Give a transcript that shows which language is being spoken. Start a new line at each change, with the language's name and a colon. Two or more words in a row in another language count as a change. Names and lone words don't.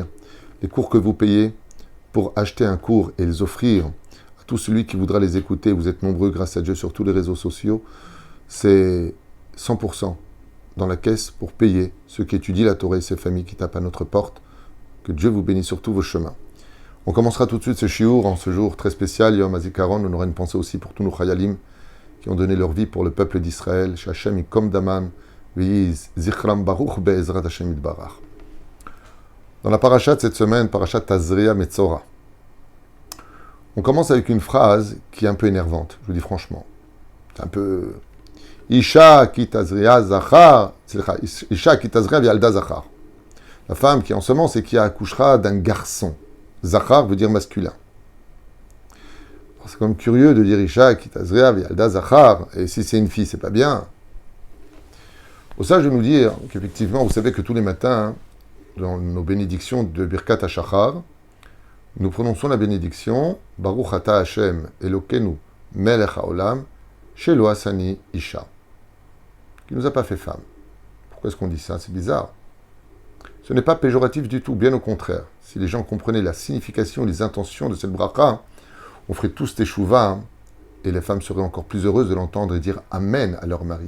French: Les cours que vous payez pour acheter un cours et les offrir à tout celui qui voudra les écouter, vous êtes nombreux grâce à Dieu sur tous les réseaux sociaux, c'est 100% dans la caisse pour payer ceux qui étudient la Torah et ces familles qui tapent à notre porte. Que Dieu vous bénisse sur tous vos chemins. On commencera tout de suite ce shiur en ce jour très spécial, Yom HaZikaron. On aura une pensée aussi pour tous nos chayalim qui ont donné leur vie pour le peuple d'Israël.
Hebrew: שכם יקום דמם ויהי זכרם ברוך בעזרת השם יתברך.
French: Dans la parasha de cette semaine, parasha Tazria Metzora, on commence avec une phrase qui est un peu énervante, je vous dis franchement. C'est un peu...
Hebrew: אשה כי תזריע זכר, אשה כי תזריע וילדה זכר.
French: La femme qui ensemence et qui accouchera d'un garçon. Zachar veut dire masculin. Alors, c'est quand même curieux de dire
Hebrew: אשה כי תזריע וילדה זכר,
French: et si c'est une fille, c'est pas bien. Au ça, je vais nous dire qu'effectivement, vous savez que tous les matins, dans nos bénédictions de Birkat HaShachar, nous prononçons la bénédiction
Hebrew: ברוך אתה השם אלוקינו מלך העולם שלא עשני אשה,
French: qui ne nous a pas fait femme. Pourquoi est-ce qu'on dit ça? C'est bizarre. Ce n'est pas péjoratif du tout, bien au contraire. Si les gens comprenaient la signification et les intentions de cette bracha, on ferait tous teshuva, et les femmes seraient encore plus heureuses de l'entendre et dire Amen à leur mari.